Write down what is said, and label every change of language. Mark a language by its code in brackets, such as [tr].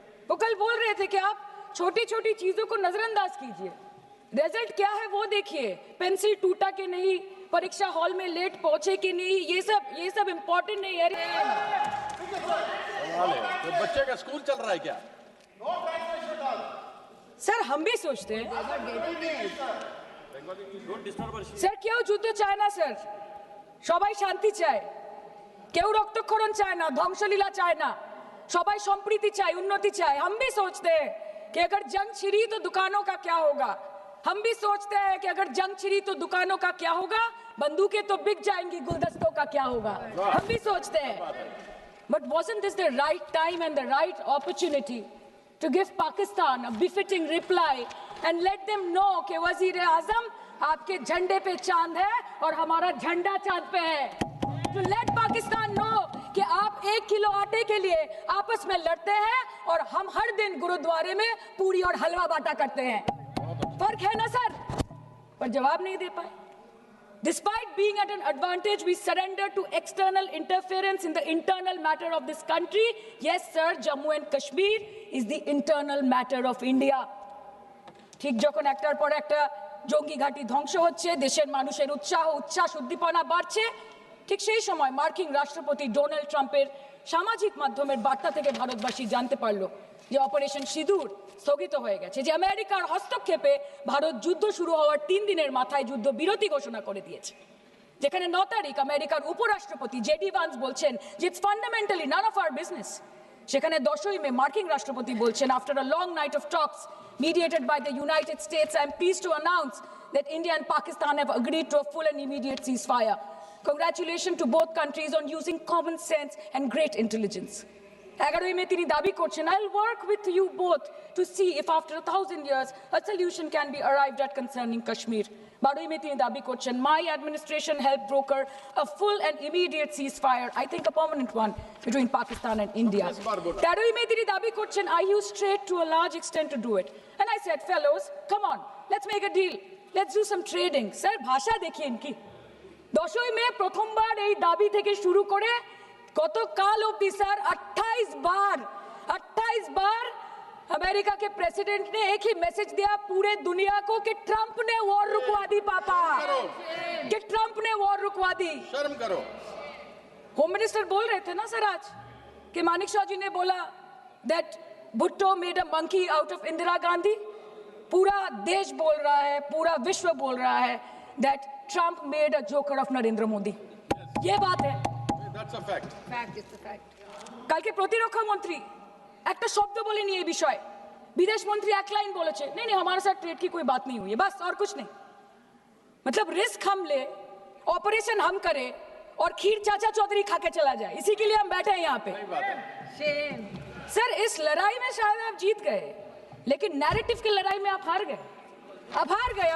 [hi] वो कल बोल रहे थे कि आप छोटी छोटी चीजों को नजरअंदाज कीजिए, रिजल्ट क्या है वो देखिए, पेंसिल टूटा कि नहीं, परीक्षा हॉल में लेट पहुंचे कि नहीं, ये सब इम्पोर्टेंट नहीं है। तो बच्चे का स्कूल चल रहा है क्या? सर हम भी सोचते हैं [bn] স্যার কেউ যুদ্ধ চায় না স্যার, সবাই শান্তি চায়, কেউ রক্তক্ষরণ চায় না, ধ্বংসলীলা চায় না, সবাই সম্প্रीति চায়, [hi] उन्नति चाहे। हम भी सोचते हैं कि अगर जंग छिड़ी तो दुकानों का क्या होगा, हम भी सोचते हैं कि अगर जंग छिड़ी तो दुकानों का क्या होगा, बंदूकें तो बिक जाएंगी, गुलदस्तों का क्या होगा, हम भी सोचते हैं। [en] But wasn't this the right time and the right opportunity to give Pakistan a befitting reply and let them know [hi] कि वज़ीर-ए-आज़म आपके झंडे पे चांद है और हमारा झंडा चांद पे है। [en] To let Pakistan know [hi] कि आप 1 किलो आटे के लिए आपस में लड़ते हैं और हम हर दिन गुरुद्वारे में पूरी और हलवा बांटा करते हैं। फर्क है ना सर? पर जवाब नहीं दे पाए। [en] Despite being at an advantage, we surrender to external interference in the internal matter of this country. Yes, sir, Jammu and Kashmir is the internal matter of India. [bn] ঠিক যখন একটার পর একটা জঙ্গি ঘাঁটি ধ্বংস হচ্ছে, দেশের মানুষের উচ্ছ্বাস উদ্দীপনা বাড়ছে, ঠিক সেই সময় মার্কিন রাষ্ট্রপতি ডোনাল্ড ট্রাম্পের সামাজিক মাধ্যমের বার্তা থেকে ভারতবাসী জানতে পারলো যে অপারেশন সিঁদুর স্থগিত হয়ে গেছে, যে আমেরিকার হস্তক্ষেপে ভারত যুদ্ধ শুরু হওয়ার 3 দিনের মাথায় যুদ্ধ বিরতি ঘোষণা করে দিয়েছে, যেখানে 9 তারিখ আমেরিকার উপরাষ্ট্রপতি জেডি ভান্স বলছেন যে [en] it's fundamentally none of our business, [bn] সেখানে 10ই মে মার্কিন রাষ্ট্রপতি বলছেন [en] After a long night of talks mediated by the United States, I am pleased to announce that India and Pakistan have agreed to a full and immediate ceasefire. Congratulations to both countries on using common sense and great intelligence. [bn] 11ই মে তিনি দাবি করছেন [en] I'll work with you both to see if after 1000 years a solution can be arrived at concerning Kashmir. [bn] 12ই মে তিনি দাবি করছেন [en] my administration helped broker a full and immediate ceasefire, I think a permanent one, between Pakistan and India. [bn] 13ই মে তিনি দাবি করছেন [en] I used trade to a large extent to do it. And I said, fellows, come on, let's make a deal. Let's do some trading. [hi] Sir, [bn] ভাষা দেখিয়ে কি 10ই মে প্রথমবার এই দাবি থেকে শুরু করে গতকাল অবধি স্যার [hi] 28 बार अमेरिका के प्रेसिडेंट ने एक ही मैसेज दिया पूरे दुनिया को कि ट्रंप ने वॉर रुकवा दी पापा, कि ट्रंप ने वॉर रुकवा दी। शर्म करो। होम मिनिस्टर बोल रहे थे ना सर आज कि मानिक शाह जी ने बोला [en] That Bhutto made a monkey out of Indira Gandhi. [hi] पूरा देश बोल रहा है, पूरा विश्व बोल रहा है [en] That Trump made a joker of Narendra Modi. [hi] ये बात है। [en] That's a fact. [bn] কালকে প্রতিরক্ষা মন্ত্রী একটা শব্দ বলেনি এই বিষয়ে। [hi] विदेश मंत्री एक लाइन बोले नहीं हमारे साथ ट्रेड की कोई बात नहीं हुई है, बस और कुछ नहीं। मतलब रिस्क हम ले, ऑपरेशन हम करें और खीर चाचा चौधरी खा के चला जाए, इसी के लिए हम बैठे हैं यहाँ पे। सर इस लड़ाई में शायद आप जीत गए, लेकिन नैरेटिव की लड़ाई में आप हार गए।